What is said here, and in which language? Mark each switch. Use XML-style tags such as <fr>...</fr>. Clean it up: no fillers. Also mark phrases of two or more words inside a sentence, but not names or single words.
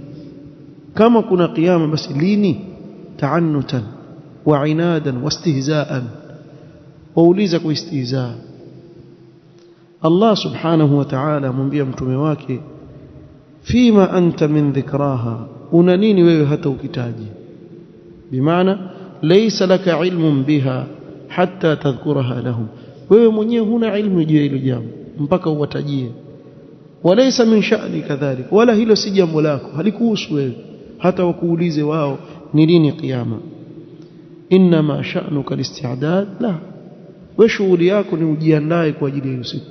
<sw>Kama kuna kiyama basi lini?</sw> <ar>تعنتا وعنادا واستهزاء,</ar> <sw>wauliza kwa istihzaa.</sw> <ar>الله سبحانه وتعالى</ar> <sw>amwambia mtume wake,</sw> <ar>فيم أنت من ذكراها,</ar> <sw>una nini wewe hata ukitaji?</sw> <ar>بمعنى ليس لك علم بها حتى تذكرها لهم,</ar> <sw>wewe mwenyewe huna ilmu juu ya hilo jambo mpaka uwatajie.</sw> <ar>وليس من شأنك كذلك,</ar> <sw>wala hilo si jambo lako, halikuhusu wewe hata wakuulize wao ni lini kiyama.</sw> <ar>إنما شأنك الاستعداد لها,</ar> <sw>wewe shughuli yako ni ujiandae kwa ajili ya hiyo siku.</sw>